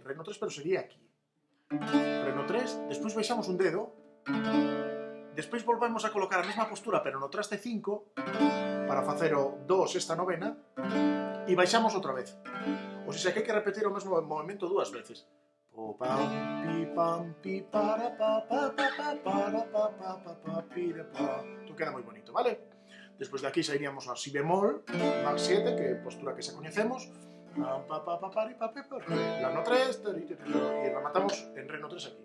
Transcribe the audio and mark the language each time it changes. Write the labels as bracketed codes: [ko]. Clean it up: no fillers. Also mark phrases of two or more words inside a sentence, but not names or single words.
[gl] Re no 3, pero sería aquí. Re no 3, despois baixamos un dedo, despois volvemos a colocar a mesma postura, pero no traste 5, para facer o do sexta novena, e baixamos outra vez. [es] O sea [gl] que hai que repetir o mesmo movimento dúas veces. Po pam pi pam pi para pa pa pa pa para pa pa pa pa pira pa. Isto queda moi bonito, vale? Despois de aquí xa iríamos a si bemol, mar 7, que é postura que xa coñecemos. Pam pa pa pa pari pa pa pa la no 3, e rematamos en re no 3 aquí.